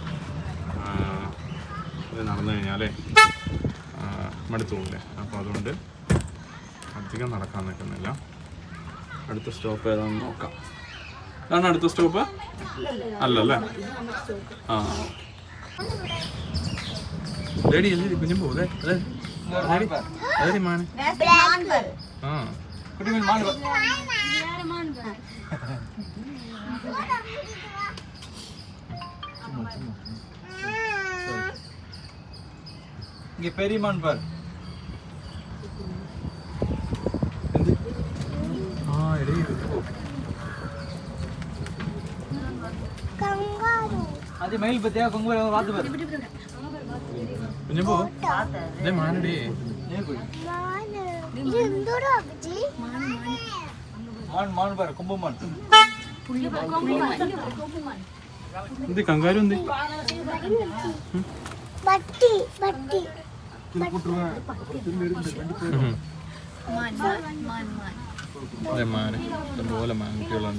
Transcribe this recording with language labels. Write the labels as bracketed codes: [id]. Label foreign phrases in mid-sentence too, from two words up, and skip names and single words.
[ml] അത് നടന്നു കഴിഞ്ഞാലേ മടുത്തു പോകില്ലേ, അപ്പോൾ അതുകൊണ്ട് അധികം നടക്കാൻ നിൽക്കുന്നില്ല. അടുത്ത സ്റ്റോപ്പ് ഏതാണെന്ന് നോക്കാം. ഇതാണ് അടുത്ത സ്റ്റോപ്പ് അല്ലല്ലേ? ആ റെഡി അല്ലേ കുഞ്ഞും പോകും. അതെ മാന്. ആ [ta] பெரிய மான் பார். அது மயில் பத்தியா கொங்கு வாத்து பார். [ml] കുഞ്ഞു പോ. ഇതേ മാനടി. [ta] மான் மான் பார், கொம்பு மான். [ml] എന്ത് കങ്കാരു എന്ത്? ബട്ടി ബട്ടി അതെ മാന് ഇഷ്ടംപോലെ മാൻകുട്ടികളുണ്ട്.